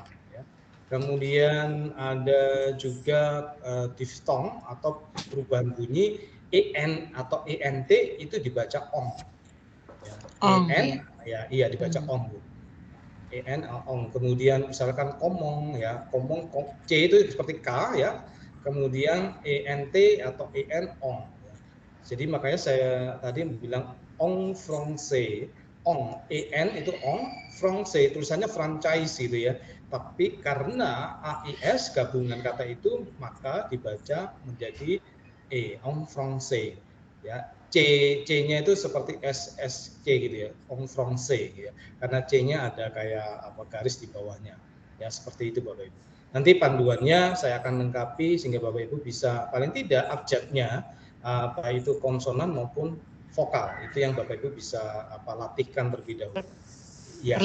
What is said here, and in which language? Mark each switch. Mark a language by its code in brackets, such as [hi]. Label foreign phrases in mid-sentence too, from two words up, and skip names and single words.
[id] Kemudian ada juga diftong atau perubahan bunyi en atau ent itu dibaca ong. Ya. En ya iya dibaca ong. En ong. Kemudian misalkan komong ya, komong c itu seperti k ya. Kemudian ent atau en ong. Ya. Jadi makanya saya tadi bilang [fr] ong français. [id] Ong, en itu ong, français tulisannya franchise gitu ya. Tapi karena AIS gabungan kata itu maka dibaca menjadi [fr] en français [id] ya. C-nya itu seperti SSC gitu ya, [fr] en français ya. [id] Karena C-nya ada kayak garis di bawahnya. Ya seperti itu Bapak Ibu. Nanti panduannya saya akan lengkapi sehingga Bapak Ibu bisa paling tidak abjadnya baik itu konsonan maupun vokal. Itu yang Bapak Ibu bisa latihkan terlebih dahulu. Ya.